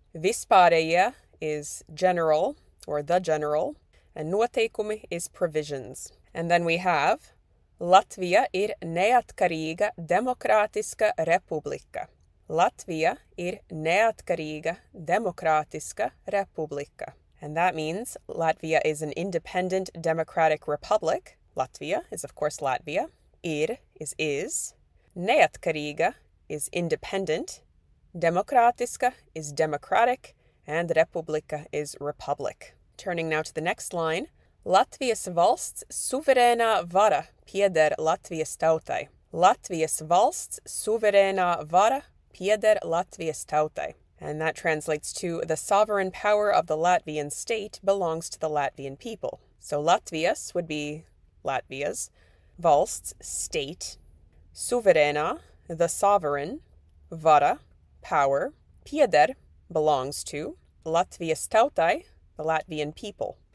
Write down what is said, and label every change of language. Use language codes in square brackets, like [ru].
[en] Vispārējie is general, or the general, and noteikumi is provisions. And then we have [lv] Latvija ir neatkarīga demokrātiska republika. Latvija ir neatkarīga demokrātiska republika. [en] And that means Latvia is an independent democratic republic. Latvia is, of course, Latvia. Ir is. Neatkarīga is independent. Demokrātiska is democratic. And republika is republic. Turning now to the next line. [lv] Latvijas valsts suverēnā vara pieder Latvijas tautai. Latvijas valsts suverēnā vara pieder Latvijas tautai. [en] And that translates to the sovereign power of the Latvian state belongs to the Latvian people. So Latvijas would be Latvia's, valsts, state, suverēnā, the sovereign, vara, power, pieder, belongs to, Latvijas tautai, the Latvian people.